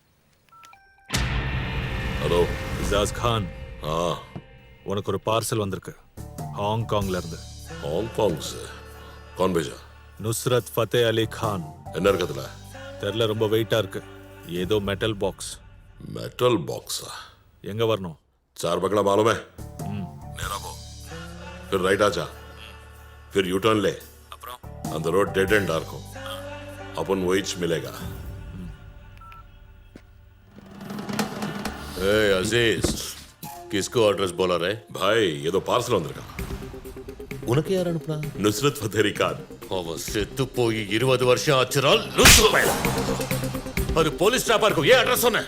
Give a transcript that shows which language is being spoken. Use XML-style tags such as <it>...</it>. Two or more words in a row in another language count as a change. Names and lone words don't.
<ta>ஹலோ இசாஸ் கான். உனக்கு ஒரு பார்சல் வந்திருக்கு ஹாங்காங்ல இருந்து.</ta> <hi>ஹாங்காங் கौन भेजा?</hi> <ta>நுஸ்ரத் ஃபத்தே அலி கான். என்ன இருக்கு அதுல? தெரியல, ரொம்ப வெயிட்டா இருக்கு. ஏதோ</ta> <en>metal box. metal box</en> <ta>எங்க வரணும்?</ta> <hi>4 बगला मालूम है? नेरा वो फिर राइट आजा, फिर</hi> <en>U turn</en> <hi>ले. अंदर</hi> <en>road dead end dark</en> <hi>हो, अपन वही मिलेगा. ए अजीज, किसको एड्रेस बोला रे? भाई ये तो पार्सल अंदर का.</hi> <ta>உனக்கு யார் அனுப்புனா?</ta> <hi>नुसरत फतेह अली खान.</hi> <ta>அவன் செத்து போய் 20 வருஷம் ஆச்சுறால். அது போலீஸ் ஸ்டாப்பா இருக்கும். ஏன் அட்ரஸ் சொன்ன?</ta>